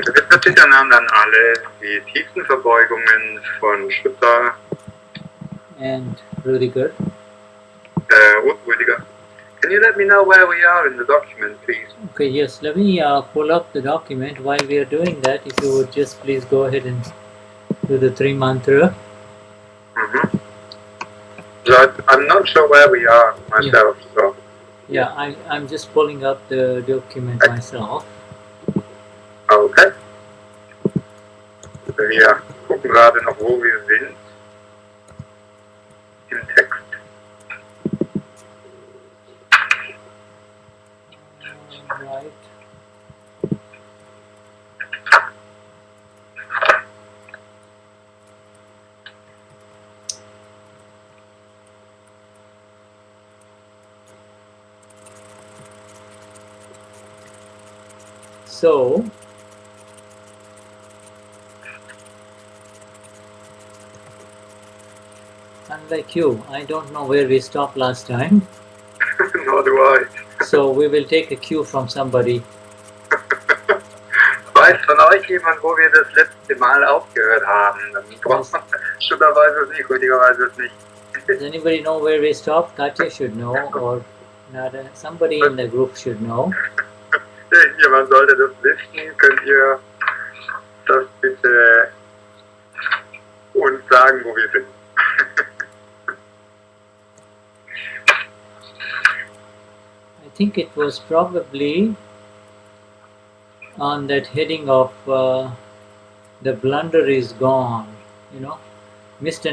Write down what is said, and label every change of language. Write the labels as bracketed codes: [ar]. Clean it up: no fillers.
[de] Sachidanand an alle, die tiefsten Verbeugungen von Shuddha [en] and Ruediger. Ruediger. Can you let me know where we are in the document, please? Okay, yes, let me pull up the document. While we are doing that, if you would just please go ahead and do the 3 mantra. Mm-hmm. So I'm not sure where we are myself, so. Yeah, I'm just pulling up the document myself. Okay. [de] Wir gucken gerade noch, wo wir sind. Im Text. [en] Right. So, unlike you, I don't know where we stopped last time. Nor do I. So we will take a cue from somebody. [de] Weiß von euch jemand, wo wir das letzte Mal aufgehört haben? Sugar weiß es nicht, Ruediger weiß es nicht. [en] Does anybody know where we stopped? Katya should know, or Nada. Somebody in the group should know. [de] Jemand sollte das wissen. Könnt ihr das bitte uns sagen, wo wir sind? [en] I think it was probably on that heading of the blunder is gone, you know, Mr.